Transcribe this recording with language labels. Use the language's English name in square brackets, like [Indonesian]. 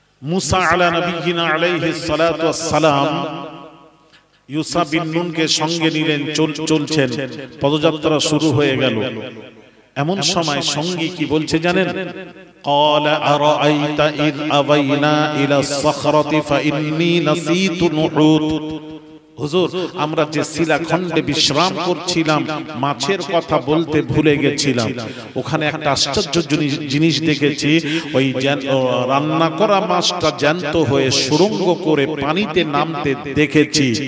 [Bangla] মুসা আলা নবিয়িনা আলাইহিস সালাতু ওয়াস সালাম ইউসা বিন নুনকে সঙ্গে নিলেন, চলছেন, পদযাত্রা শুরু হয়ে গেল। এমন সময় সঙ্গী কি বলছে জানেন? [Arabic] قال أرأيت إذ أوينا إلى الصخرة فإني نسيت الحوت। [Bangla] হুজুর, আমরা যে শিলাখণ্ডে বিশ্রাম করছিলাম, মাছের কথা বলতে ভুলে গেছিলাম। ওখানে একটা আশ্চর্য জিনিস দেখেছি, ওই রান্না করা মাছটা জ্যান্ত হয়ে সুড়ঙ্গ করে পানিতে নামতে দেখেছি।